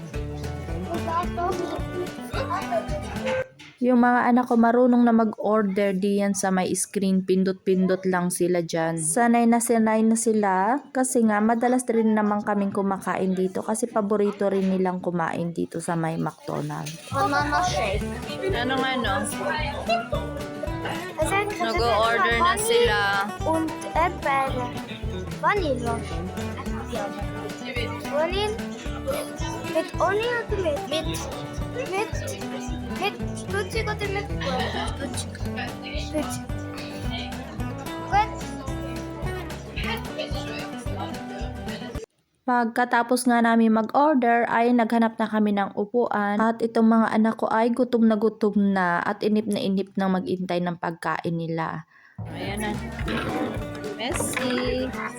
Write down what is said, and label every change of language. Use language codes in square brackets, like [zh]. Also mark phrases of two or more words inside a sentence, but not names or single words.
[tl] Yung mga anak ko marunong na mag-order diyan sa may screen, pindot-pindot lang sila dyan. Sanay na sila kasi nga madalas rin naman kaming kumakain dito kasi paborito rin nilang kumain dito sa may McDonald's. Mama shake. Ano? Nag-order na sila. [de] Und Äpfel. Vanille. Vanille. Mit Honig oder mit Stutzig oder mit Stutzig? Stutzig. Gut. [tl] Pagkatapos nga namin mag-order ay naghanap na kami ng upuan at itong mga anak ko ay gutom na at inip na mag-intay ng pagkain nila. Ayan na. Messi.